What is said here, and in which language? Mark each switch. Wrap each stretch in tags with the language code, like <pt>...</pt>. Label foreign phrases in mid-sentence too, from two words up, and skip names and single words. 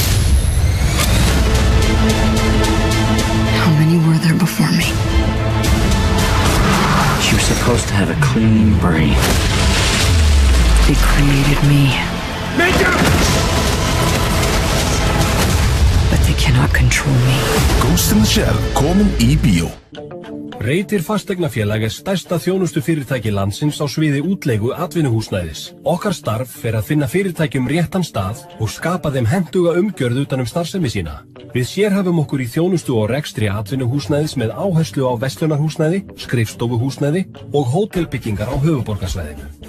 <en>How many were there before me? You're supposed to have a clean brain. They created me. But they cannot control me.</en> <is>Ghost in the Shell komin í bíó. Reytir fasteignafélag stærsta þjónustufyrirtæki landsins á sviði útleigu atvinnuhúsnæðis. Okkar starf að finna fyrirtækjum réttan stað og skapa þeim hentuga umgjörð utan starfsemi sína. Við sérhæfum okkur í þjónustu og rekstri atvinnuhúsnæðis með áherslu á verslunarhúsnæði, skrifstofuhúsnæði og hótelbyggingar á höfuðborgarsvæðinu.</is>